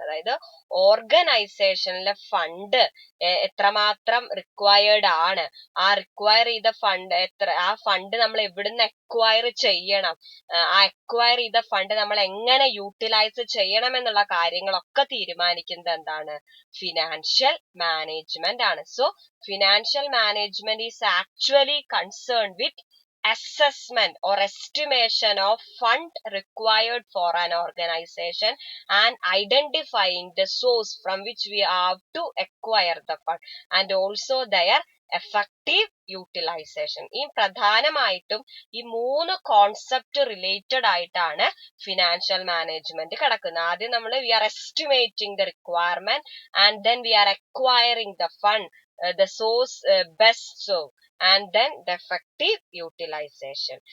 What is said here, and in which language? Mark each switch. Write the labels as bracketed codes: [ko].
[ml] അതായത് ഓർഗനൈസേഷനിലെ ഫണ്ട് എത്രമാത്രം റിക്വയർഡ് ആണ്, ആ റിക്വയർ ചെയ്ത ഫണ്ട് ആ ഫണ്ട് നമ്മൾ എവിടുന്ന് അക്വയർ ചെയ്യണം, ആ അക്വയർ ചെയ്ത ഫണ്ട് നമ്മൾ എങ്ങനെ യൂട്ടിലൈസ് ചെയ്യണം എന്നുള്ള കാര്യങ്ങളൊക്കെ തീരുമാനിക്കുന്നത് എന്താണ്, ഫിനാൻഷ്യൽ മാനേജ്മെന്റ് ആണ്. [en] So financial management is actually concerned with assessment or estimation of fund required for an organization and identifying the source from which we have to acquire the fund and also their effective utilization. [ml] ഈ പ്രധാനമായിട്ടും ഈ 3 concept related ആയിട്ടാണ് financial management കിടക്കുന്നത്. ആദ്യം നമ്മൾ [en] We are estimating the requirement and then we are acquiring the fund, the source best serve and then the effective utilization.